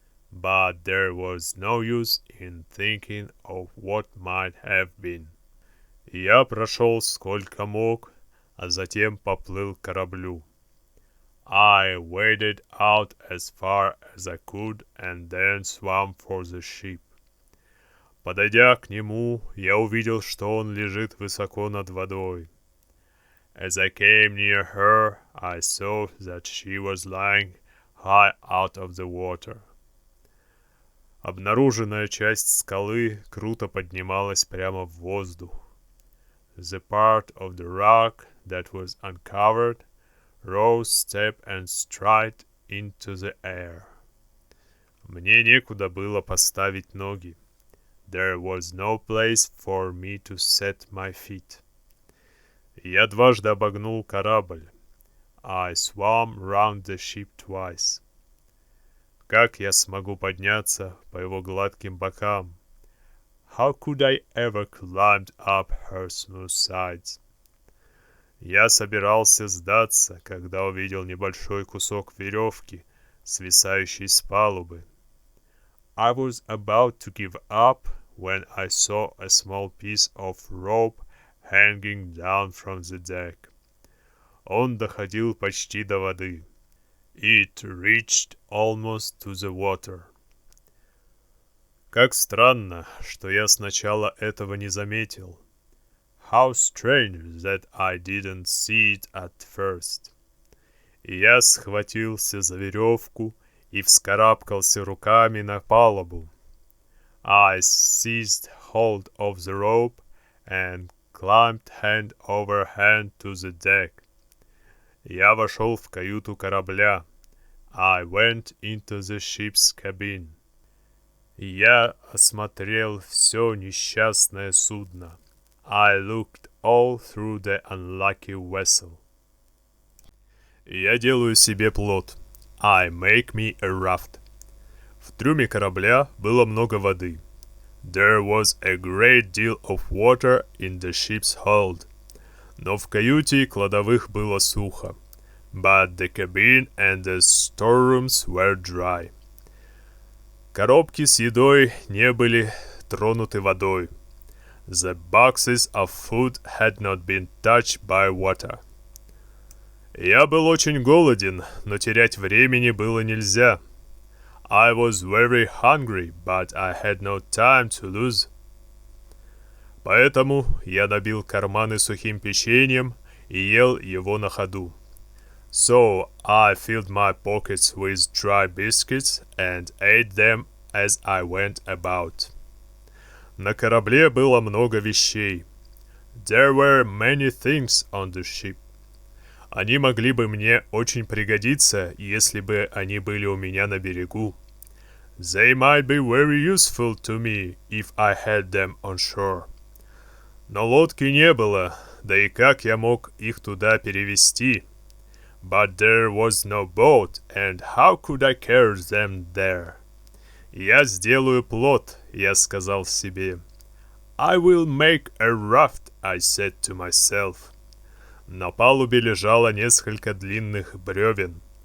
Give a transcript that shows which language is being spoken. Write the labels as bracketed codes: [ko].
[en] But there was no use in thinking of what might have been. [ru] Я прошел сколько мог, а затем поплыл к кораблю. [en] I waded out as far as I could and then swam for the ship. [ru] Подойдя к нему, я увидел, что он лежит высоко над водой. [en] As I came near her, I saw that she was lying high out of the water. [ru] Обнаруженная часть скалы круто поднималась прямо в воздух. [en] The part of the rock that was uncovered rose steep and straight into the air. [ru] Мне некуда было поставить ноги. [en] There was no place for me to set my feet. [ru] Я дважды обогнул корабль. [en] I swam round the ship twice. [ru] Как я смогу подняться по его гладким бокам? [en] How could I ever climb up her smooth sides? [ru] Я собирался сдаться, когда увидел небольшой кусок веревки, свисающий с палубы. [en] I was about to give up when I saw a small piece of rope hanging down from the deck. [ru] Он доходил почти до воды. [en] It reached almost to the water. [ru] Как странно, что я сначала этого не заметил. [en] How strange that I didn't see it at first. [ru] Я схватился за веревку и вскарабкался руками на палубу. [en] I seized hold of the rope and climbed hand over hand to the deck. [ru] Я вошел в каюту корабля. [en] I went into the ship's cabin. [ru] Я осмотрел все несчастное судно. [en] I looked all through the unlucky vessel. [ru] Я делаю себе плот. [en] I make me a raft. [ru] В трюме корабля было много воды. [en] There was a great deal of water in the ship's hold. [ru] Но в каюте и кладовых было сухо. [en] But the cabin and the storerooms were dry. [ru] Коробки с едой не были тронуты водой. [en] The boxes of food had not been touched by water. [ru] Я был очень голоден, но терять времени было нельзя. [en] I was very hungry, but I had no time to lose. [ru] Поэтому я набил карманы сухим печеньем и ел его на ходу. [en] So I filled my pockets with dry biscuits and ate them as I went about. [ru] На корабле было много вещей. [en] There were many things on the ship. [ru] Они могли бы мне очень пригодиться, если бы они были у меня на берегу. [en] They might be very useful to me if I had them on shore. [ru] Но лодки не было, да и как я мог их туда перевезти? [en] But there was no boat, and how could I carry them there? [ru] Я сделаю плот, я сказал себе. [en] I will make a raft, I said to myself. [ru] На палубе лежало несколько длинных бревен.